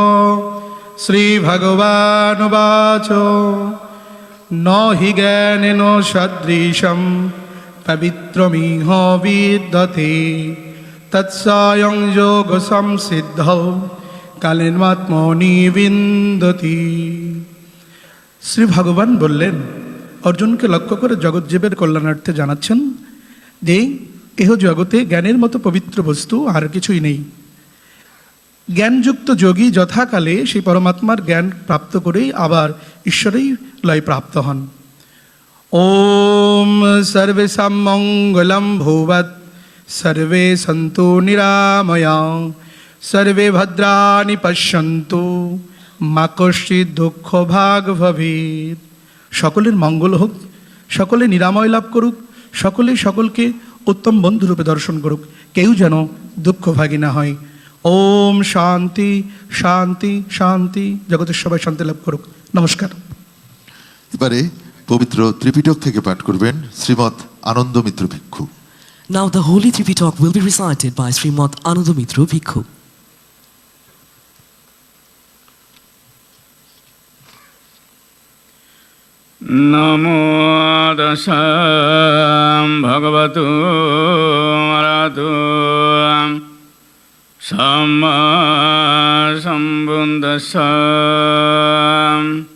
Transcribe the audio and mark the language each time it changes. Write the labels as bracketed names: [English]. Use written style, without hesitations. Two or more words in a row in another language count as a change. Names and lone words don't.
[Sanskrit] श्रीभगवानुवाच न हि ज्ञानेन सदृशं पवित्रमिह विद्यते तत्स्वयं योगसंसिद्धौ कालेनात्मनि विन्दति। [Bangla] শ্রী ভগবান বললেন, অর্জুনকে লক্ষ্য করে জগৎজীবের কল্যাণার্থে জানাচ্ছেন যে এহ জগতে জ্ঞানের মতো পবিত্র বস্তু আর কিছুই নেই। জ্ঞানযুক্ত যোগী যথাকালে সেই পরমাত্মার জ্ঞান প্রাপ্ত করেই আবার ঈশ্বরেই লয় প্রাপ্ত হন। [Sanskrit] ওম সর্বেষাং মঙ্গলম ভূয়াৎ সর্বে সন্তু নিরাময়া সর্বে ভদ্রাণি পশ্যন্তু মা কশ্চিৎ দুঃখ ভাগ ভবেৎ। [Bangla] সকলের মঙ্গল হোক, সকলে নিরাময় লাভ করুক, সকলে সকলকে উত্তম বন্ধুরূপে দর্শন করুক, কেউ যেন দুঃখভাগী না হয়। [Sanskrit] ওম শান্তি শান্তি শান্তি, [Bangla] জগতের সবাই শান্তি লাভ করুক। নমস্কার। এবারে পবিত্র ত্রিপিটক থেকে পাঠ করবেন শ্রীমৎ আনন্দ মিত্র ভিক্ষু। [English] Now the Holy Tripitaka will be recited by Srimad Anandamitra Bhikkhu. [Pali] নমো দশাম ভগবতু আরাধু সম্মা সম্বুদ্ধস্যাম।